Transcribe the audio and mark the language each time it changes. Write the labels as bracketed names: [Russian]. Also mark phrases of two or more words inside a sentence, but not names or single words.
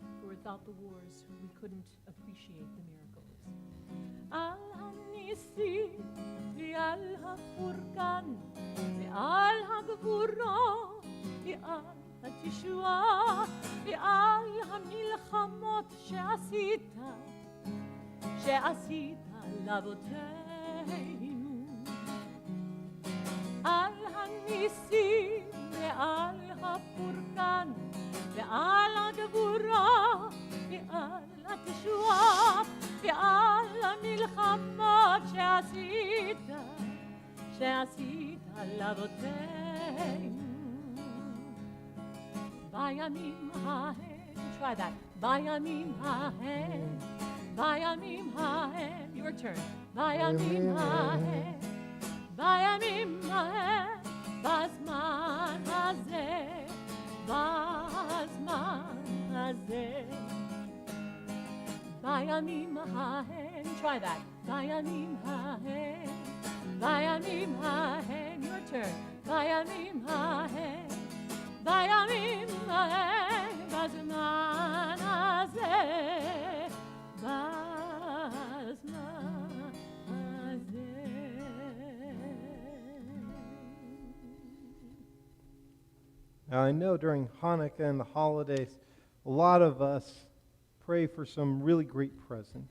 [English] For without the wars, we couldn't appreciate the miracles. [Hebrew] על הניסים, ועל הפורקן, ועל הגבורה, ועל התשועה, ועל המלחמות שעשית לאבותינו. על הניסים ועל הפורקן ועל הגבורה ועל התשועה ועל המלחמות שעשית לאבותינו בימים ההם. [English] Try that. [Hebrew] בימים ההם. [English] Your turn. [Hebrew] בימים ההם. בימים ההם, בזמן הזה, בימים ההם, [English] try that, [Hebrew] בימים ההם, [English] your turn, [Hebrew] בימים ההם, בזמן הזה, [English] Now, I know during Hanukkah and the holidays, a lot of us pray for some really great presents.